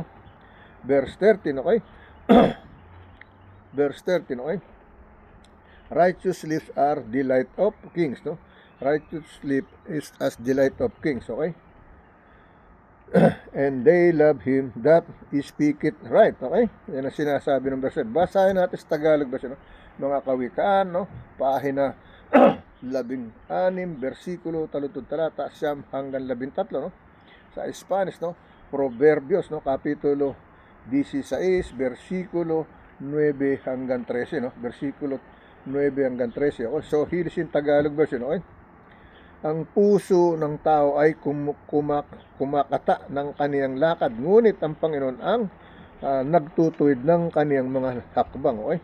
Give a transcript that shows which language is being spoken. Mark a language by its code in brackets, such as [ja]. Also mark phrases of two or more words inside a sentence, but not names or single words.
[en] Verse 13, okay? Verse 13, okay? Righteous lips are delight of kings, no? Righteous lip is as delight of kings, okay? And they love him that speak it right, okay? [tl] Yan ang sinasabi ng verse. Basahin natin sa Tagalog verse, no? Mga Kawikaan, no? Pahina 16, versikulo, talutod talata, 9 hanggang 13, no? Sa Spanish, no? Proverbios, no? Kapitulo 16, versikulo 9 hanggang 13, no? Versikulo 9 hanggang 13, okay? So, hilisin [en] Tagalog version, okay? [tl] Ang puso ng tao ay kumakata ng kaniyang lakad, ngunit ang Panginoon ang nagtutuwid ng kaniyang mga hakbang, okay?